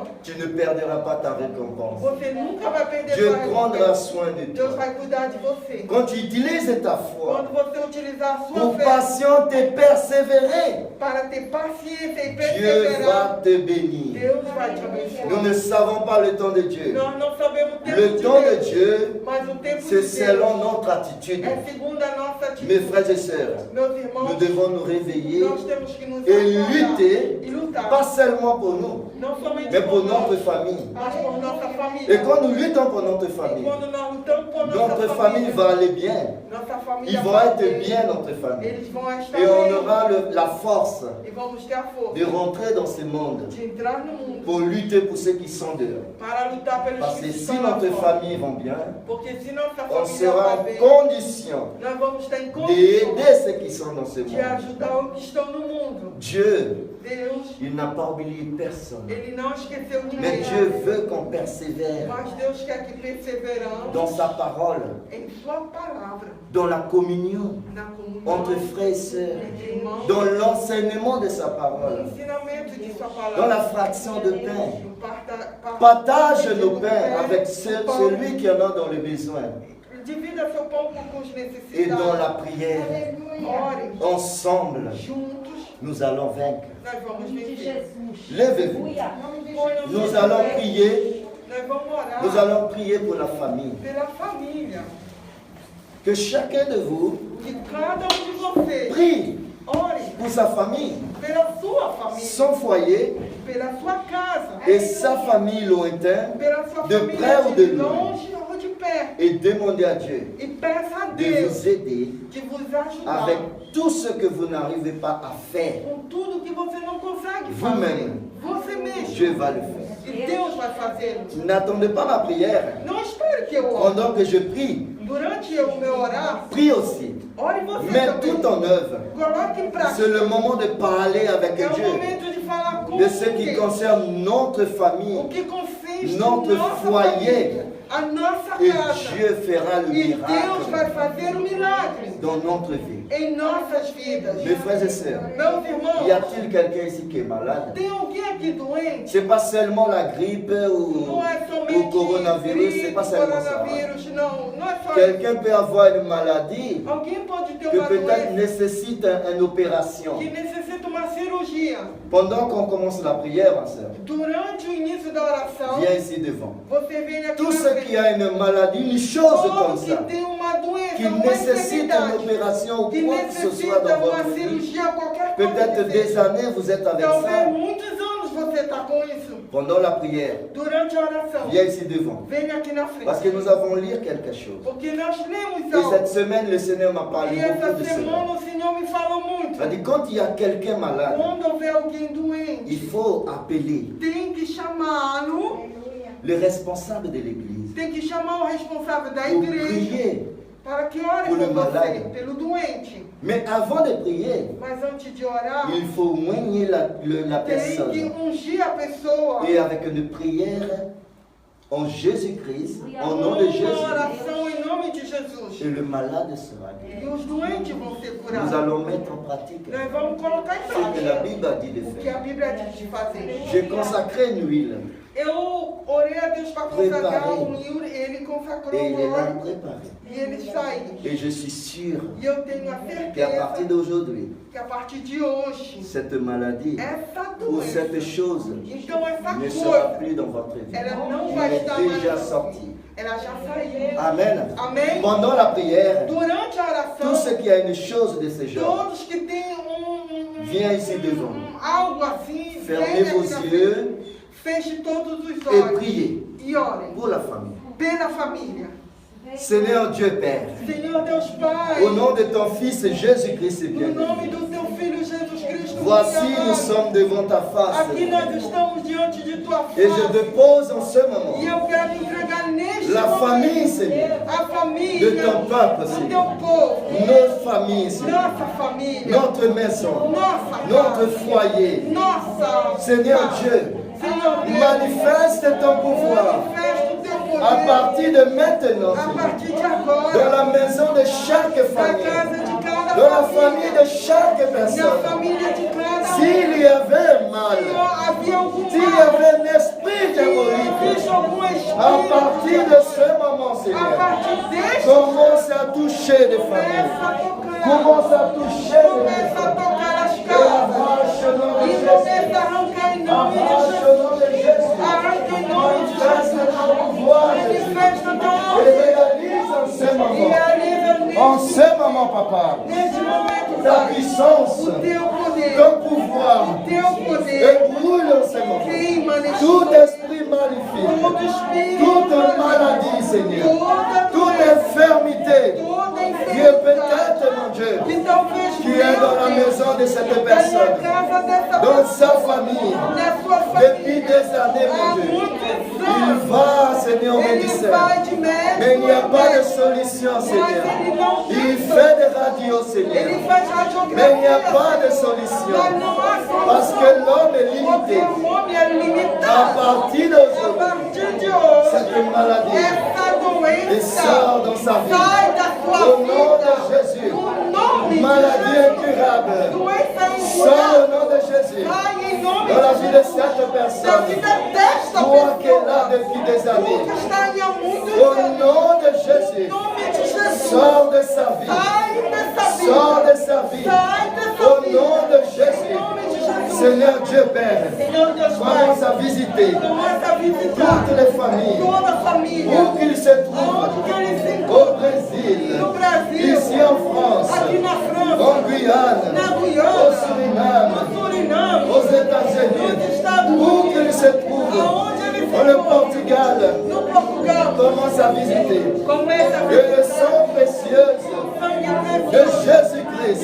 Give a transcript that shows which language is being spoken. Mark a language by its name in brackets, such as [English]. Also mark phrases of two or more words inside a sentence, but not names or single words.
[French] tu ne perdras pas ta récompense. [Portuguese] você nunca vai perder [French] Dieu [Portuguese] sua [French] prendra [Portuguese] recompensa. [French] soin de [Portuguese] Deus [French] toi. [Portuguese] vai cuidar de você. [French] Quand tu utilises ta foi [Portuguese] Quando você utilizar a sua [French] pour [Portuguese] fé [French] patienter, persévérer, [Portuguese] para para ter paciência e [French] Dieu [Portuguese] perseverar, [French] va te bénir. [Portuguese] Deus vai te abençoar. [French] Nous ne savons pas le temps de Dieu. [Portuguese] Nós não sabemos o tempo [French] Le [Portuguese] de [French] temps de [Portuguese] Deus, [French] Dieu, [Portuguese] mas o tempo [French] c'est [Portuguese] de [French] selon [Portuguese] Deus [French] notre attitude. [Portuguese] é segundo a nossa [French] Mes [Portuguese] atitude. [French] frères et sœurs, [Portuguese] Meus [French] nous [Portuguese] irmãos, [French] devons nous réveiller [Portuguese] nós temos que nos [French] et [Portuguese] acordar [French] lutter, [Portuguese] e lutar, [French] pas seulement pour nous, [Portuguese] não somente [French] mais pour [Portuguese] por nós, [French] notre famille. [Portuguese] mas por nossa família. [French] Et quand nous luttons pour notre [Portuguese] E [French] famille, [Portuguese] quando nós lutamos por nossa [French] notre famille va aller bien. [Portuguese] nossa família [French] Ils vont [Portuguese] vai [French] être [Portuguese] bem, [French] bien, notre famille. [Portuguese] eles vão estar [French] Et on [Portuguese] bem, [French] aura la force [Portuguese] e vamos ter a força [French] de rentrer dans ce monde [Portuguese] de entrar no mundo [French] pour lutter pour ceux qui sont dehors. [Portuguese] para lutar pelos [French] Parce que que si [Portuguese] estão lá [French] notre [Portuguese] fora. [French] famille va bien, [Portuguese] Porque se nossa [French] on [Portuguese] família [French] sera [Portuguese] vai [French] en [Portuguese] bem, [French] condition [Portuguese] nós vamos estar em [French] d'aider [Portuguese] condição [French] ceux qui sont dans ce [Portuguese] de [French] monde. [Portuguese] ajudar os que estão no mundo. [French] Dieu, [Portuguese] Deus, [French] il n'a pas oublié personne. [Portuguese] Ele não esqueceu [French] Mais [Portuguese] ninguém. [French] Dieu veut qu'on persévère [Portuguese] Mas Deus quer que perseveramos [French] dans sa parole, [Portuguese] em Sua palavra, [French] dans la communion [Portuguese] na comunhão, [French] entre frères et sœurs, [Portuguese] entre irmãos, [French] dans l'enseignement de sa [Portuguese] no [French] parole, [Portuguese] ensinamento de Sua [French] dans [Portuguese] palavra, [French] la fraction de pain. [Portuguese] no [French] Partage nos pains avec celui qui en a dans le besoin. [Portuguese] Divida seu pão com os [French] Et dans [Portuguese] necessitados. [French] la prière, [Portuguese] Ore [French] ensemble, [Portuguese] juntos, [French] nous allons vaincre. [Portuguese] nós vamos [French] De [Portuguese] vencer. Jesus. [French] Levez-vous. [Portuguese] Aleluia. [French] Nous allons prier. [Portuguese] Nós vamos orar [French] Nous allons prier pour la famille. [Portuguese] pela família. [French] Que chacun de vous [Portuguese] Que cada de vocês [French] prie [Portuguese] ore [French] pour sa famille, [Portuguese] pela sua família, [French] son foyer [Portuguese] pela sua casa, [French] et sa famille lointaine [Portuguese] pela sua [French] de [Portuguese] família [French] près ou de de loin. [Portuguese] longe ou de perto. [French] et demandez à Dieu [Portuguese] E peça a [French] de [Portuguese] Deus [French] vous aider de vous [Portuguese] ajudar [French] avec tout ce que vous n'arrivez pas à faire. [Portuguese] com tudo que você não consegue fazer. [French] Vous-même. [Portuguese] Você mesmo. [French] Dieu va le faire. [Portuguese] E Deus vai fazê-lo. [French] N'attendez pas ma prière. [Portuguese] Não espere que eu ore. [French] Pendant que je prie, [Portuguese] Durante o meu orar, [French] prie aussi. [Portuguese] ore você [French] Mets [Portuguese] também. [French] tout en œuvre. [Portuguese] Coloque em prática. [French] C'est le moment de parler avec [Portuguese] É o [French] Dieu [Portuguese] momento de falar com [French] de ce qui [Portuguese] Deus. [French] concerne notre [Portuguese] O [French] famille. [Portuguese] que consiste [French] Notre [Portuguese] nossa [French] foyer. [Portuguese] família, a nossa [French] Et [Portuguese] casa. [French] Dieu fera le [Portuguese] E Deus vai [French] miracle [Portuguese] fazer o milagre [French] dans notre vie. [Portuguese] em nossas vidas. [French] Mes frères et sœurs, [Portuguese] Meus irmãos, [French] y a-t-il quelqu'un ici qui est malade? [Portuguese] tem alguém aqui doente? [French] C'est pas seulement la grippe ou [Portuguese] Não é o somente [French] coronavirus, c'est [Portuguese] gripe, [French] pas seulement ça. [Portuguese] coronavírus, não é só isso. [French] Quelqu'un peut avoir une maladie [Portuguese] Alguém pode ter [French] que [Portuguese] uma [French] peut-être [Portuguese] doença [French] nécessite une opération. [Portuguese] que necessita uma cirurgia. [French] Pendant qu'on commence la prière, ma sœur, [Portuguese] Durante o início da oração, [French] viens ici devant. [Portuguese] você vem aqui [French] Tout [Portuguese] na [French] ce [Portuguese] frente. [French] qui a une maladie, une chose comme [Portuguese] Todo que [French] ça, [Portuguese] tem uma doença, [French] qui [Portuguese] uma [French] nécessite une [Portuguese] enfermidade, [French] opération ou [Portuguese] que [French] quoi que ce soit [Portuguese] necessita [French] dans [Portuguese] uma [French] votre vie, [Portuguese] cirurgia, qualquer coisa [French] peut-être [Portuguese] que [French] des [Portuguese] seja. [French] années vous êtes avec [Portuguese] Talvez [French] ça. [Portuguese] muitos anos você está com isso. [French] Pendant la prière, [Portuguese] Durante a oração, [French] viens ici devant. [Portuguese] venha aqui na [French] Parce [Portuguese] frente. [French] que nous avons lire quelque chose. [Portuguese] Porque nós lemos [French] Et [Portuguese] algo. [French] cette semaine, le Seigneur m'a parlé [Portuguese] E [French] beaucoup [Portuguese] essa [French] de cela. [Portuguese] semana o Senhor me falou muito. [French] Il a dit, quand il y a quelqu'un malade, [Portuguese] Quando houver alguém doente, [French] il faut appeler [Portuguese] tem que chamá-lo, Aleluia. [French] le responsable de l'église [Portuguese] tem que chamar o responsável da [French] pour [Portuguese] igreja [French] prier. [Portuguese] para que ore Por por um você, [French] malade. [Portuguese] pelo doente. [French] Mais avant de prier, [Portuguese] Mas antes de orar, [French] il faut oigner la [Portuguese] tem que [French] personne. [Portuguese] ungir a pessoa. [French] Et avec une prière en Jésus-Christ, au nom de [Portuguese] Uma [French] Jésus, [Portuguese] oração em nome de [French] et [Portuguese] Jesus. [French] le malade sera guéri. [Portuguese] E os doentes vão ser [French] Nous [Portuguese] curados. [French] allons mettre en pratique [Portuguese] Nós vamos colocar em [French] ce que la [Portuguese] prática [French] Bible a dit de [Portuguese] o que a [French] faire. [Portuguese] Bíblia diz de fazer. [French] J'ai consacré une huile [Portuguese] Eu orei a Deus para consagrar Preparei. um livro, ele consagrou [French] et il est [Portuguese] o [French] là [Portuguese] óleo [French] préparé. [Portuguese] e ele saiu. [French] Et je suis sûr [Portuguese] E eu tenho a [French] qu'à partir [Portuguese] certeza [French] d'aujourd'hui, [Portuguese] que a partir de hoje, [French] cette maladie [Portuguese] essa [French] ou [Portuguese] doença, [French] cette chose [Portuguese] então essa [French] ne sera [Portuguese] coisa, [French] plus dans votre vie. [Portuguese] ela não [French] Elle [Portuguese] vai [French] est [Portuguese] estar mais [French] déjà [Portuguese] assim. [French] sortie. [Portuguese] Ela já saiu. [French] Amen. [Portuguese] Amém? [French] Pendant la prière, [Portuguese] Durante a [French] tout ce [Portuguese] oração, [French] qui a une chose de ce genre, [Portuguese] todos que têm [French] viens ici devant. [Portuguese] algo assim, [French] Fermez [Portuguese] venha [French] vos [Portuguese] aqui na frente. [French] yeux [Portuguese] Feche todos os [French] et [Portuguese] olhos [French] priez [Portuguese] e orem [French] pour la famille. [Portuguese] pela família. [French] Seigneur Dieu Père, [Portuguese] Senhor Deus Pai, [French] au nom de ton Fils Jésus-Christ [Portuguese] no [French] bien [Portuguese] nome [French] aimé, [Portuguese] do teu Filho Jesus Cristo, [French] voici [Portuguese] muito [French] nous [Portuguese] amado, [French] sommes devant ta face [Portuguese] aqui nós estamos diante de tua [French] et je [Portuguese] face. [French] dépose en ce moment [Portuguese] E eu quero entregar neste [French] la [Portuguese] momento [French] famille, Seigneur, [Portuguese] a família [French] de ton peuple, [Portuguese] do [French] Seigneur, [Portuguese] teu povo, [French] notre famille, Seigneur, [Portuguese] nossa família, [French] notre maison, [Portuguese] nossa [French] notre [Portuguese] casa, [French] foyer. [Portuguese] nossa [French] Seigneur [Portuguese] casa. [French] Dieu, [Portuguese] Senhor Deus, [French] manifeste ton pouvoir [Portuguese] manifesta o teu poder [French] à partir de maintenant, [Portuguese] a [French] Seigneur, [Portuguese] partir de [French] dans [Portuguese] agora, [French] la maison de chaque [Portuguese] na [French] famille, [Portuguese] casa de cada [French] dans la famille [Portuguese] família, [French] de chaque [Portuguese] na [French] personne. [Portuguese] família de cada [French] S'il y avait mal, [Portuguese] Senhor, havia algum [French] s'il y [Portuguese] mal, [French] avait un esprit [Portuguese] se [French] diabolique, [Portuguese] existe algum [French] à [Portuguese] espírito, [French] partir de ce moment, [Portuguese] a [French] Seigneur, [Portuguese] partir deste [French] commence à toucher des [Portuguese] começa a [French] familles. [Portuguese] tocar, [French] Commence à toucher des [Portuguese] começa a [French] maisons. [Portuguese] tocar as [French] Et la [Portuguese] casas. [French] voix [Portuguese] Começa a arrancar em nome de [French] Arrache [Portuguese] Jesus. [French] au nom de Jésus. [Portuguese] Arranca em nome de [French] Manifeste [Portuguese] Jesus. [French] ton pouvoir, Jésus. [Portuguese] Manifesta teu [French] Et [Portuguese] poder. [French] réalise en ce [Portuguese] E [French] moment. [Portuguese] realiza [French] En ce moment, Papa. [Portuguese] neste momento, [French] Ta [Portuguese] Pai, [French] puissance, [Portuguese] o teu poder, [French] ton pouvoir. [Portuguese] o teu poder [French] Et brûle en ce moment. [Portuguese] queima neste [French] Tout [Portuguese] momento. [French] esprit maléfique. [Portuguese] Todo espírito, [French] Toute maladie, Seigneur. [Portuguese] toda [French] Toute [Portuguese] doença, [French] infirmité. [Portuguese] toda [French] Qui est [Portuguese] enfermidade [French] peut-être, mon Dieu, [Portuguese] que talvez [French] qui est dans la maison de cette personne, [Portuguese] na casa dessa [French] dans [Portuguese] pessoa, [French] sa famille, [Portuguese] na sua [French] depuis [Portuguese] família, [French] des années, [Portuguese] há [French] mon Dieu. [Portuguese] muitos [French] Il [Portuguese] anos. [French] va, Seigneur, au [Portuguese] Ele [French] médecin. [Portuguese] vai de médico [French] Mais il n'y a [Portuguese] em [French] pas de [Portuguese] médico, [French] solution, [Portuguese] mas [French] Seigneur. [Portuguese] ele não [French] Il [Portuguese] tem [French] fait des radios, Seigneur. [Portuguese] Ele faz radiografia. [French] Mais il n'y a pas de [Portuguese] Senhor. [French] solution. [Portuguese] Mas não há solução. [French] Parce que l'homme est [Portuguese] Porque [French] limité. [Portuguese] o homem é [French] À [Portuguese] limitado. [French] partir [Portuguese] A [French] d'aujourd'hui, [Portuguese] partir de hoje, [French] cette maladie [Portuguese] essa [French] et [Portuguese] doença [French] sort dans sa vie. [Portuguese] sai da sua [French] Au nom de [Portuguese] vida. [French] Jésus. [Portuguese] No nome de [French] Maladie [Portuguese] Jesus. [French] incurable. [Portuguese] Doença [French] Sors au [Portuguese] incurável. [French] nom de Jésus. [Portuguese] Sai em nome [French] Dans la [Portuguese] de [French] vie de [Portuguese] Jesus. [French] cette [Portuguese] Da [French] personne. [Portuguese] vida desta [French] Toi qui es là [Portuguese] pessoa. [French] depuis des [Portuguese] Tu [French] années. [Portuguese] que está aí há muitos [French] Au [Portuguese] anos. [French] nom de [Portuguese] Em [French] Jésus. [Portuguese] nome de Jesus. [French] Sors de sa vie. [Portuguese] Sai dessa vida. [French] Sors de sa vie. [Portuguese] Sai dessa [French] Au [Portuguese] vida. [French] nom de [Portuguese] Em [French] Jésus. [Portuguese] nome de Jesus. [French] Seigneur Dieu Père, [Portuguese] Senhor Deus Pai, [French] commence à visiter [Portuguese] começa a visitar [French] toutes les familles, [Portuguese] toda a família, [French] où qu'ils se trouvent, [Portuguese] aonde que eles se [French] au [Portuguese] encontram, [French] Brésil, [Portuguese] no Brasil, [French] ici en France, [Portuguese] aqui na França, [French] en Guyane, [Portuguese] na [French] au [Portuguese] Guiana, [French] Suriname, [Portuguese] no Suriname, [French] aux États-Unis, [Portuguese] nos Estados [French] où [Portuguese] Unidos, [French] qu'ils se trouvent, [Portuguese] aonde eles se [French] au [Portuguese] encontram, [French] Portugal, [Portuguese] no Portugal, [French] commence à visiter. [Portuguese] começa a [French] Et le [Portuguese] visitar [French] sang précieux [Portuguese] o sangue [French] de [Portuguese] precioso [French] Jésus-Christ